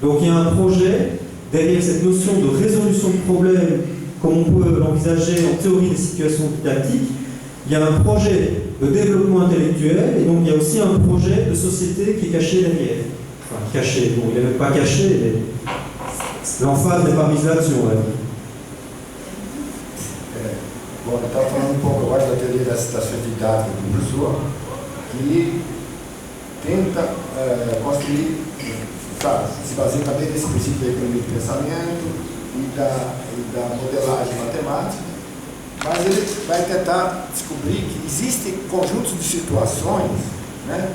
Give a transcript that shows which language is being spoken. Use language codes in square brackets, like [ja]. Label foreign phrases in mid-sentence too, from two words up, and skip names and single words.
[fr] Donc il y a un projet derrière cette notion de résolution de problèmes, comme on peut l'envisager en théorie des situations didactiques. Il y a un projet de développement intellectuel, et donc il y a aussi un projet de société qui est caché derrière. Enfin, caché, bon, il n'est même pas caché, mais l'emphase n'est pas mise là-dessus, on va dire. [pt] Bom, eu estava falando um pouco agora da teoria da situação didática do professor, que tenta construir, claro, se baseia também nesse princípio da economia do pensamento e da modelagem matemática, mas ele vai tentar descobrir que existem conjuntos de situações, né?